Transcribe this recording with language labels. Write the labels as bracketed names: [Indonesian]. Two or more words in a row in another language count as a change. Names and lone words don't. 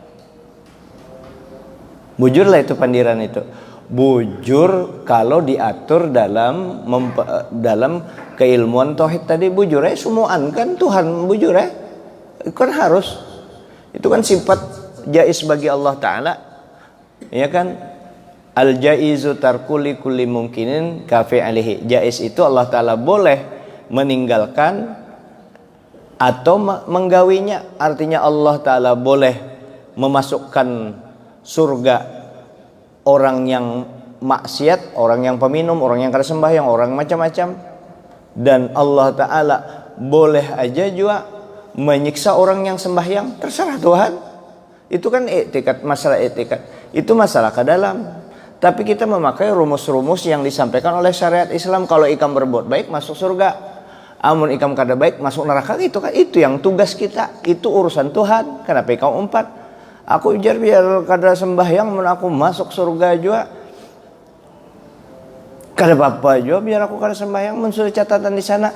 [Banjar] Bujurlah itu pandiran itu. Bujur kalau diatur dalam keilmuan tauhid tadi, bujur semuaan kan Tuhan bujur kan harus. Itu kan sifat jaiz bagi Allah Ta'ala. Ya kan? [Arabic] الجائز ترك كل ممكن كفعله. [Banjar] Jaiz itu Allah Ta'ala boleh meninggalkan atau menggawinya. Artinya Allah Ta'ala boleh memasukkan surga orang yang maksiat, orang yang peminum, orang yang kada sembahyang, orang macam-macam. Dan Allah Ta'ala boleh aja juga menyiksa orang yang sembahyang. Terserah Tuhan. Itu kan etikat, masalah etikat. Itu masalah ke dalam. Tapi kita memakai rumus-rumus yang disampaikan oleh syariat Islam. Kalau ikam berbuat baik masuk surga, amun ikam kada baik masuk neraka. Itu kan itu yang tugas kita. Itu urusan Tuhan. Kenapa ikam umpat? Aku ujar biar kada sembahyang mun aku masuk surga juga. Kada apa-apa juga biar aku kada sembahyang mun sudah catatan di sana.